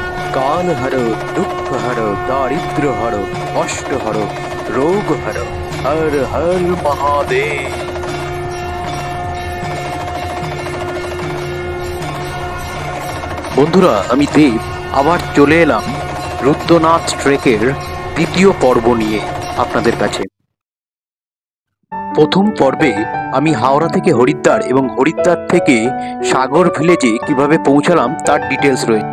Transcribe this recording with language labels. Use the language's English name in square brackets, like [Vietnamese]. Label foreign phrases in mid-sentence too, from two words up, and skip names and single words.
[Hindi] काल हरो, दुख हरो, दारिद्र हरो, कष्ट हरो, रोग हरो, हर हर महादेव। [Bangla] বন্ধুরা, আমি দেব আবার চলে এলাম রুদ্রনাথ ট্রেকের দ্বিতীয় পর্ব নিয়ে আপনাদের কাছে। প্রথম পর্বে আমি হাওড়া থেকে হরিদ্বার এবং হরিদ্বার থেকে সাগর ভিলেজে কিভাবে পৌঁছালাম তার ডিটেলস রয়েছে।